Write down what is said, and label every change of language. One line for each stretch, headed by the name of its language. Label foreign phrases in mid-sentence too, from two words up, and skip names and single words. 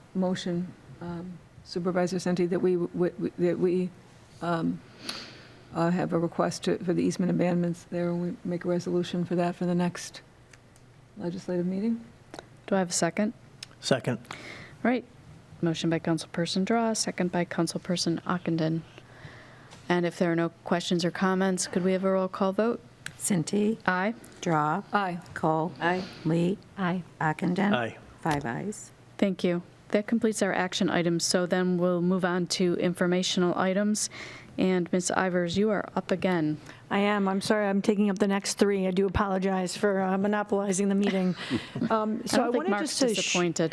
English: Motion, Supervisor Cinti, that we have a request for the easement abandonments there, and we make a resolution for that for the next legislative meeting. Do I have a second? Second. All right, motion by Councilperson Draw, second by Councilperson Ockenden. And if there are no questions or comments, could we have a roll call vote? Cinti, Aye. Draw, Aye. Cole, Aye. Lee, Aye. Ockenden. Aye. 5 ayes. Thank you. That completes our action items, so then we'll move on to informational items. And Ms. Ivers, you are up again. I am. I'm sorry, I'm taking up the next 3. I do apologize for monopolizing the meeting. I don't think Mark's disappointed.